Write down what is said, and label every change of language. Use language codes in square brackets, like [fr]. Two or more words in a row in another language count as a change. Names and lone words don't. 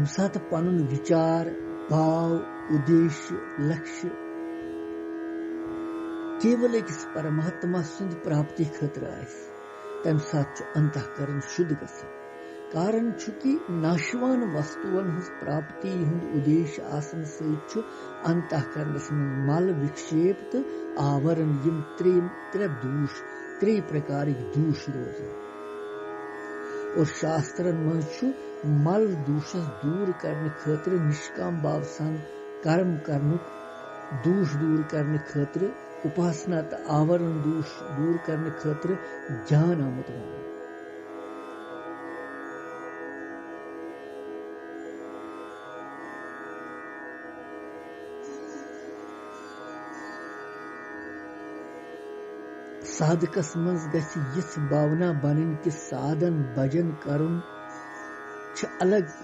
[ks] सात पनुन विचार भाव उद्देश्य लक्ष्य केवल एक परमात्मा सुंद प्राप्ति खतर तम सात अंतःकरण शुद्ध गसन कारण कि नाशवान वस्तुअन हज प्राप्ति हुंद उद्देश्य आसन सहित अंतःकरणस मल विक्षेप तो आवरण यम त्रे प्रकार दूष रोजन और शास्त्रन मज मल दूषस दूर करने खतर निष्काम भाव सन कर्म करनुक दूष दूर करने खतर उपासना तो आवरण दूष दूर करने खतर ज्ञान आमुत साधकस मज गछि यिस भावना बनन कि साधन भजन करुन छ अलग